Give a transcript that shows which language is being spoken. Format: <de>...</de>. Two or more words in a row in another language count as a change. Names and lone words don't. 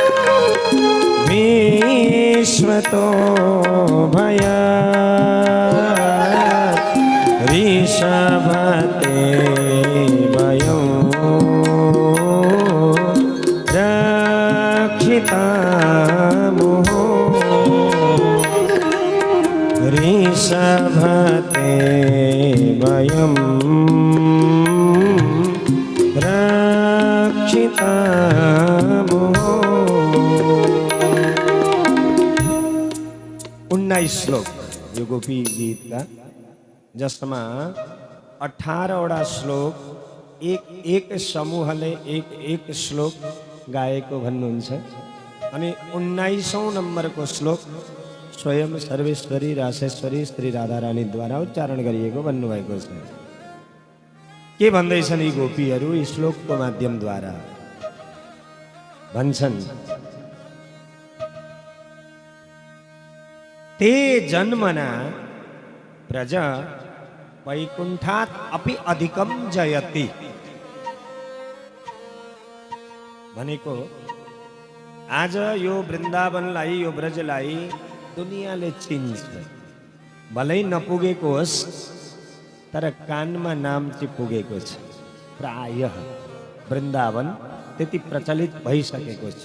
<sa>विश्वतो भयात् ऋषभते वयं रक्षितामुः ऋषभते वयं रक्षितामुः।</sa> <ne>19 श्लोक यो गोपी गीत का, जसमा 18वटा श्लोक एक समूहले एक श्लोक गाएको भन्नुहुन्छ अनि 19औं नम्बरको श्लोक स्वयं सर्वेश्वरी रासेश्वरी श्री राधारानीद्वारा उच्चारण गरिएको भन्नुभएको छ। के भन्दैछन् यी गोपीहरू यी श्लोकको माध्यमद्वारा? भन्छन्,</ne> <sa>ते जन्मना व्रज वैकुण्ठात् अपि अधिकं जयति।</sa> <ne>भनेको आज यो वृन्दावनलाई यो ब्रजलाई दुनियाँले चिन्छ, भलै नपुगेको होस् तर कानमा नाम चाहिँ पुगेको छ। प्रायः वृन्दावन त्यति प्रचलित भइसकेको छ।</ne>